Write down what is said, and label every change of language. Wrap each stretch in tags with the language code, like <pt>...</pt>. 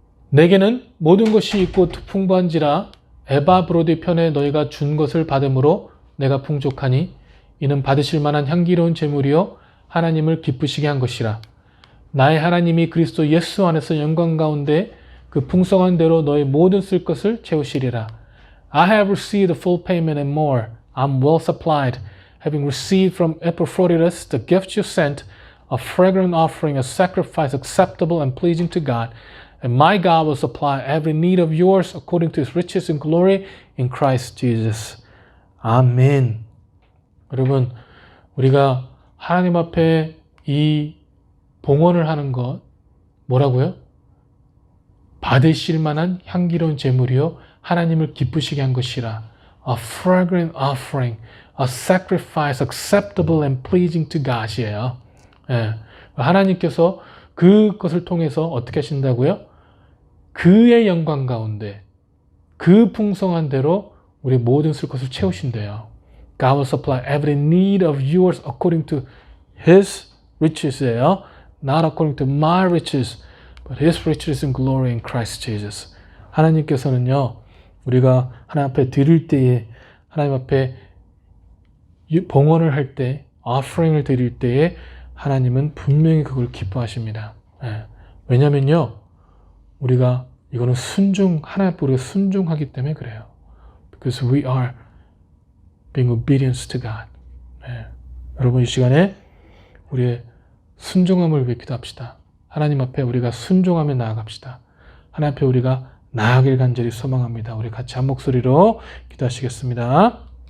<ko>내게는 모든 것이 있고 풍부한지라 에바 브로디 편에 너희가 준 것을 받음으로 내가 풍족하니 이는 받으실 만한 향기로운 제물이요 하나님을 기쁘시게 한 것이라. 나의 하나님이 그리스도 예수 안에서 영광 가운데 그 풍성한 대로 너희 모든 쓸 것을 채우시리라.</ko> <en>I have received the full payment and more. I'm well supplied, having received from Epaphroditus the gift you sent, a fragrant offering, a sacrifice acceptable and pleasing to God. And my God will supply every need of yours according to his riches and glory in Christ Jesus.</en> <ko>아멘. 여러분, 우리가 하나님 앞에 이 봉헌을 하는 것, 뭐라고요? 받으실 만한 향기로운 제물이요 하나님을 기쁘시게 한 것이라.</ko> <en>A fragrant offering, a sacrifice acceptable and pleasing to God</en> <ko>이에요. 예. 하나님께서 그것을 통해서 어떻게 하신다고요? 그의 영광 가운데 그 풍성한 대로 우리 모든 쓸 것을 채우신대요.</ko> <en>God will supply every need of yours according to His riches예요. Not according to my riches, but His riches in glory in Christ Jesus.</en> <ko>하나님께서는요, 우리가 하나님 앞에 드릴 때에, 하나님 앞에 봉헌을 할 때, offering을 드릴 때에 하나님은 분명히 그걸 기뻐하십니다. 예. 왜냐면요, 우리가 이거는 하나님 앞에 우리가 순종하기 때문에 그래요.</ko> <en>Because we are being obedient to God.</en> <ko>예. 여러분 이 시간에 우리의 순종함을 위해 기도합시다. 하나님 앞에 우리가 순종하며 나아갑시다. 하나님 앞에 우리가 나아가길 간절히 소망합니다. 우리 같이 한 목소리로 기도하시겠습니다.</ko>